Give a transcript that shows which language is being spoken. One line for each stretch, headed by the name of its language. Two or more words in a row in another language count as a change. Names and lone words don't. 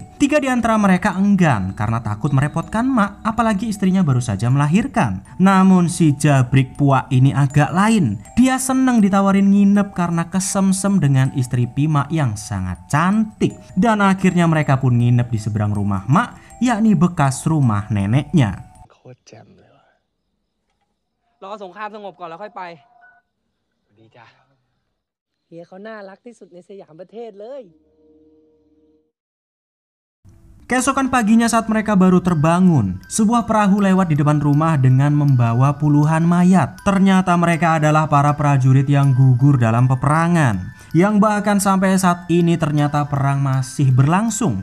Indonesian: 3 di antara mereka enggan karena takut merepotkan Mak, apalagi istrinya baru saja melahirkan. Namun si Jabrik Puak ini agak lain. Dia Dia senang ditawarin nginep karena kesemsem dengan istri Pima yang sangat cantik. Dan akhirnya mereka pun nginep di seberang rumah Mak, yakni bekas rumah neneknya.
Thai: โคตรแจ่มเลยว่ะ รอสงครามสงบก่อนแล้วค่อยไป ดีจ้ะ เฮียเขาน่ารักที่สุดในสยามประเทศเลย
Indonesian: Keesokan paginya saat mereka baru terbangun, sebuah perahu lewat di depan rumah dengan membawa puluhan mayat. Ternyata mereka adalah para prajurit yang gugur dalam peperangan. Yang bahkan sampai saat ini ternyata perang masih berlangsung.